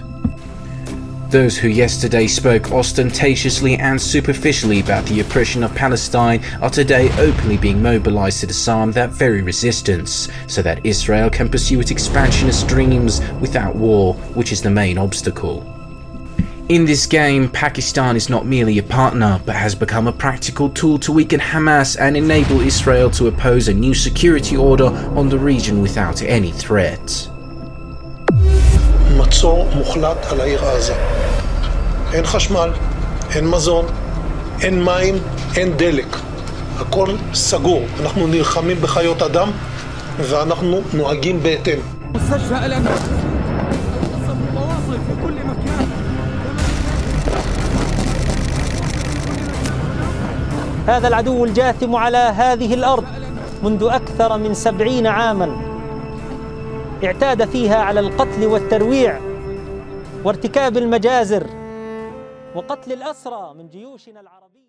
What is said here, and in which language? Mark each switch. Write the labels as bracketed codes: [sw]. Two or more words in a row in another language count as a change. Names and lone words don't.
[en] Those who yesterday spoke ostentatiously and superficially about the oppression of Palestine are today openly being mobilized to disarm that very resistance, so that Israel can pursue its expansionist dreams without war, which is the main obstacle. In this game, Pakistan is not merely a partner, but has become a practical tool to weaken Hamas and enable Israel to oppose a new security order on the region without any threat. [he] מצור מוחלט על העיר עזה. אין חשמל, אין מזון, אין מים, אין דלק. הכל סגור. אנחנו נלחמים בחיות אדם ואנחנו נוהגים בהתאם. [ar] هذا العدو الجاثم على هذه الأرض منذ أكثر من 70 عاماً. اعتاد فيها على القتل والترويع وارتكاب المجازر وقتل الأسرى من جيوشنا العربية.